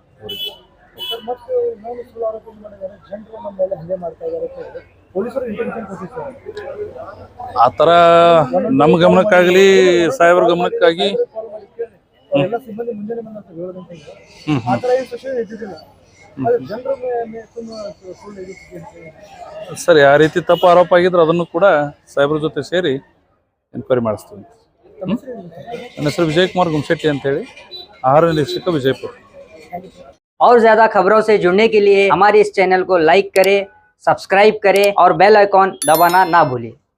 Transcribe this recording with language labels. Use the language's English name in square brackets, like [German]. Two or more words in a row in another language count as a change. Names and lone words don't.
[Kannada] ಆ ಥರ ನಮ್ಮ ಗಮನಕ್ಕಾಗಲಿ ಸಾಹೇಬ್ರ ಗಮನಕ್ಕಾಗಿ ಸರಿ, ಆ ರೀತಿ ತಪ್ಪು ಆರೋಪ ಆಗಿದ್ರೆ ಅದನ್ನು ಕೂಡ ಸಾಹೇಬ್ರ ಜೊತೆ ಸೇರಿ ಎನ್ಕ್ವೈರಿ ಮಾಡಿಸ್ತೀವಿ. ನನ್ನ ಹೆಸರು विजय कुमार गुमशेट्टी ಅಂತ ಹೇಳಿ, [Hindi] आहार निरीक्षक विजयपुर। और ज्यादा खबरों से जुड़ने के लिए हमारे इस चैनल को लाइक करें, सब्सक्राइब करें और [English] bell icon [Hindi] दबाना ना भूलें।